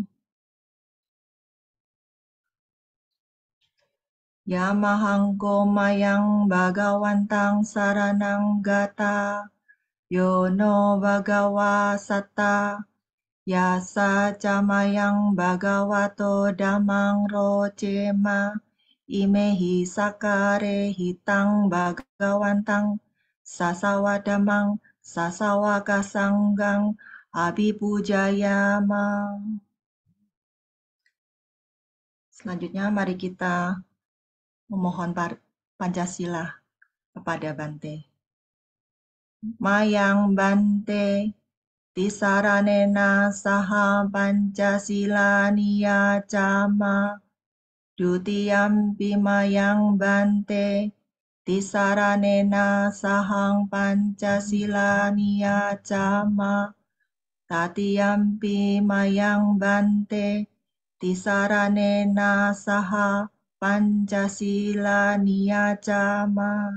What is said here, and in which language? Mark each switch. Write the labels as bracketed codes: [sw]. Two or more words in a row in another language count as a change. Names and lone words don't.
[pi] Yamahangko Mayang Bhagawantang Saranang Gata Yono Bhagawa Satta Yasa Camayang Bhagavato Dhammang Rocema Imehi Sakare Hitang Bhagawantang Sasawadamang Sasawaka Sanggang Abhipujayama. [id] Selanjutnya mari kita memohon Pancasila kepada Bante. [pi] Mayang Bante Tisaranena Saha Pancasila Niyacama Dutiyampi Mayang Bante Tisaranena Sahang Pancasila Niyacama Tatiyampi Mayang Bante Tisaranena Saha Pancasila Niyacama.